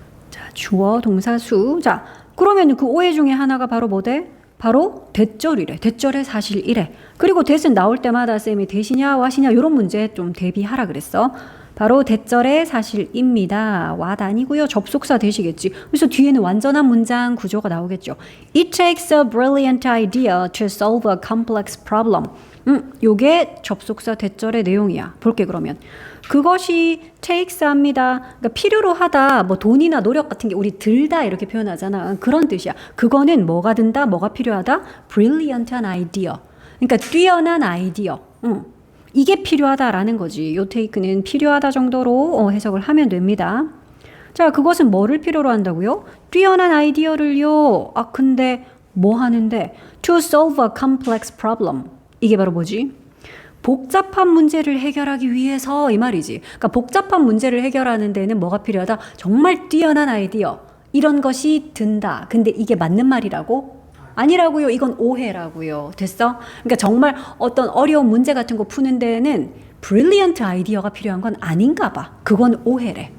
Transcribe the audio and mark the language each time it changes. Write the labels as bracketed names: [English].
[Korean] 자, 주어, 동사, 수. 자, 그러면 그 오해 중에 하나가 바로 뭐대? 바로 대절이래. 대절의 사실이래. 그리고 대신 나올 때마다 쌤이 대시냐 와시냐 이런 문제 좀 대비하라 그랬어. 바로 대절의 사실입니다. 왓 아니고요. 접속사 되시겠지. 그래서 뒤에는 완전한 문장 구조가 나오겠죠. [English] It takes a brilliant idea to solve a complex problem. [Korean] 요게 접속사 대절의 내용이야. 볼게 그러면. 그것이 takes 합니다. 그러니까 필요로 하다, 뭐 돈이나 노력 같은 게 우리 들다 이렇게 표현하잖아. 그런 뜻이야. 그거는 뭐가 든다, 뭐가 필요하다? brilliant한 아이디어. 그러니까 뛰어난 아이디어. 이게 필요하다라는 거지. 요 take는 필요하다 정도로 해석을 하면 됩니다. 자, 그것은 뭐를 필요로 한다고요? 뛰어난 아이디어를요. 근데 뭐 하는데? [English] To solve a complex problem. [Korean] 이게 바로 뭐지? 복잡한 문제를 해결하기 위해서 이 말이지. 그러니까 복잡한 문제를 해결하는 데는 뭐가 필요하다? 정말 뛰어난 아이디어. 이런 것이 든다. 근데 이게 맞는 말이라고? 아니라고요. 이건 오해라고요. 됐어? 그러니까 정말 어떤 어려운 문제 같은 거 푸는 데에는 brilliant 아이디어가 필요한 건 아닌가 봐. 그건 오해래.